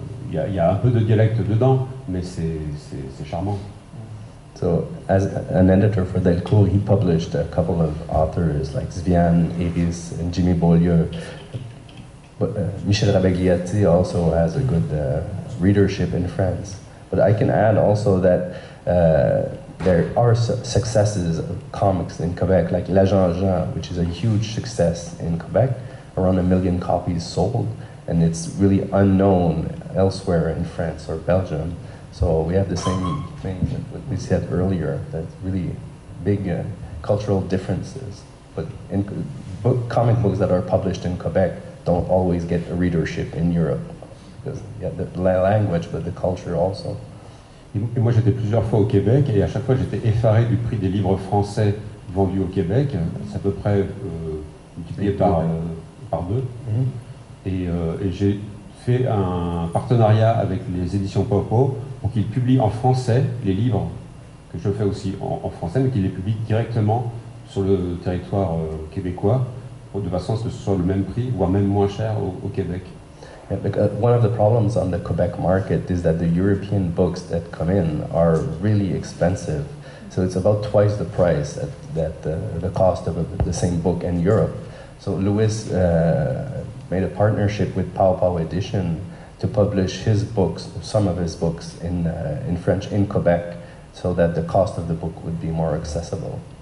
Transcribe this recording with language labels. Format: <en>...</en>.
<fr>Il y a un peu de dialecte dedans, mais c'est charmant.</fr> <en>So, as an editor for Delcourt, he published a couple of authors like Sviane, Iris, and Jimmy Beaulieu. But Michel Rabagliati also has a good readership in France. But I can add also that there are successes of comics in Quebec, like La Jean Jean, which is a huge success in Quebec, around 1 million copies sold, and it's really unknown elsewhere in France or Belgium. So we have the same thing that we said earlier, that really big cultural differences. But comic books that are published in Quebec don't always get a readership in Europe, because the language, but the culture also.</en> <fr>Et moi j'étais plusieurs fois au Québec et à chaque fois j'étais effaré du prix des livres français vendus au Québec. C'est à peu près multiplié par deux. Et j'ai fait un partenariat avec les éditions Popo pour qu'ils publient en français les livres que je fais aussi en français, mais qu'ils les publient directement sur le territoire québécois, de façon à ce que ce soit le même prix, voire même moins cher au Québec.</fr> <en>Yeah, one of the problems on the Quebec market is that the European books that come in are really expensive. So it's about twice the price that the cost of the same book in Europe. So Louis made a partnership with Pau Pau Edition to publish his books, some of his books in French in Quebec, so that the cost of the book would be more accessible.</en>